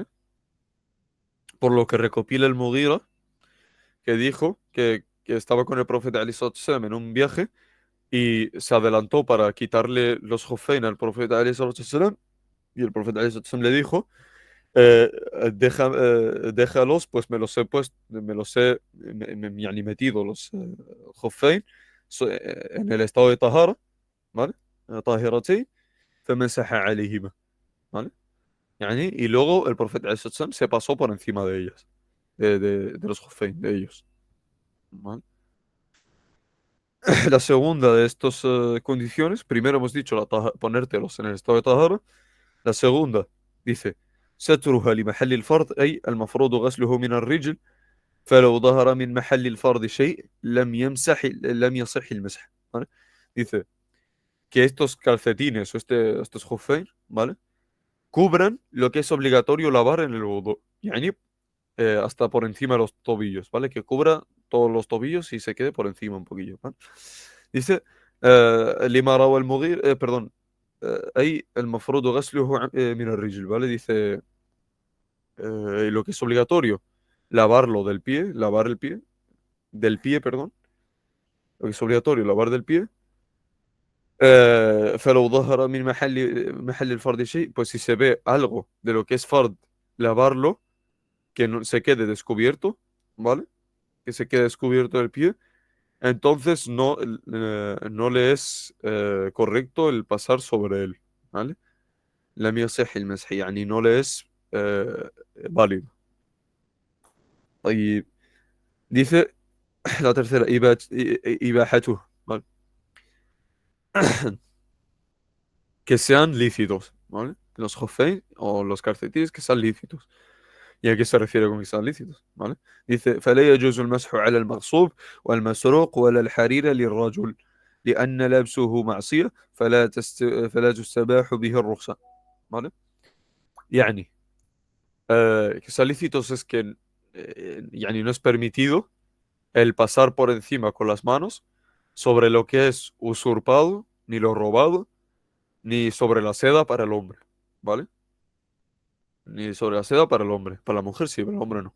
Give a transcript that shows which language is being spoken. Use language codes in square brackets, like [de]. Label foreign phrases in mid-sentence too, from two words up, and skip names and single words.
[es] Por lo que recopila el Mughira, que dijo que estaba con el profeta Ali Sallam en un viaje y se adelantó para quitarle los hufein al profeta Ali Sallam y el profeta Ali Sallam le dijo eh, déjalos, pues me los he puesto, me los he يعني metido los خفين en el estado de طهارة, ¿vale? [ar] طاهرتين فمسح عليهما, [es] ¿vale? Y luego el profeta [ar] عليه الصلاة والسلام [es] se pasó por encima de ellas, de los خفين, de ellos, ¿vale? La segunda de estas condiciones, primero hemos dicho ponértelos en el estado de طهارة. La segunda dice [ar] سترها لمحل الفرض أي المفروض غسله من الرجل فلو ظهر من محل الفرض شيء لم يصح المسح, [es] ¿vale? Dice que estos calcetines o estos خفين, ¿vale? Cubran lo que es obligatorio lavar en el wudu, hasta por encima de los tobillos, ¿vale? Que cubra todos los tobillos y se quede por encima un poquillo, ¿vale? [ar] Dice لما روى المغير perdón أي المفروض غسله من الرجل, [es] ¿vale? Dice lo que es obligatorio lavarlo lavar el pie, del pie, perdón, lo que es obligatorio lavar del pie. [ar] فلو ظهر من محل الفرد شيء, [es] pues si se ve algo de lo que es fard, lavarlo, que no se quede descubierto, ¿vale? Que se quede descubierto el pie, entonces no le es correcto el pasar sobre él, ¿vale? [ar] لم يصح المسح, [es] no le es válido. Y dice la tercera, إباحته, ¿vale? Que sean lícitos, ¿vale? Los jofein o los calcetines que sean lícitos. ¿Y a qué se refiere con que sean lícitos? ¿Vale? Dice, [ar] فلا يجوز المسح على المغصوب والمسروق ولا الحرير للرجل لأن لبسه معصية فلا تستباح به الرخصة. [es] ¿Vale? يعني que sea lícitos es que yani no es permitido el pasar por encima con las manos sobre lo que es usurpado, ni lo robado, ni sobre la seda para el hombre, ¿vale? Ni sobre la seda para el hombre. Para la mujer sí, para el hombre no.